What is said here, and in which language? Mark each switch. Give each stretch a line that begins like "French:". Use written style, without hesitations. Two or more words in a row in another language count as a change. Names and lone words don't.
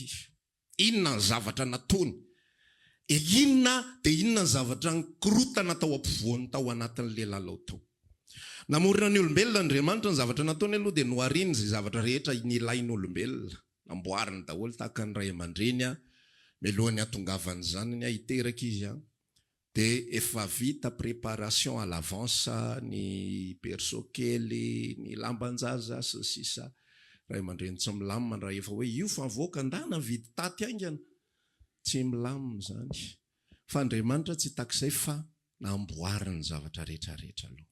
Malagasy: Inona ny zavatra nataony? Inona dia inona ny zavatra nikorotana tao ampovoany tao anatin'ny lehilahy tao. Namorona ny olombelona Andriamanitra ny zavatra nataony aloha dia nohariny izay zavatra rehetra nilainy olombelona. Namboariny daholo tahaka ny ray aman-dreny mialohan'ny hatongavany zanany hiteraka izy dia efa vita
French: préparation à l'avance
Malagasy: ny berceau kely, ny lambanjaza sy sisa. Ray aman-dreny tsy milamina raha efa hoe io fa avoaka ndana vidy taty aingana. Tsy milamina zany. Fa Andriamanitra tsy takizay fa namboariny zavatra rehetrarehetra aloha.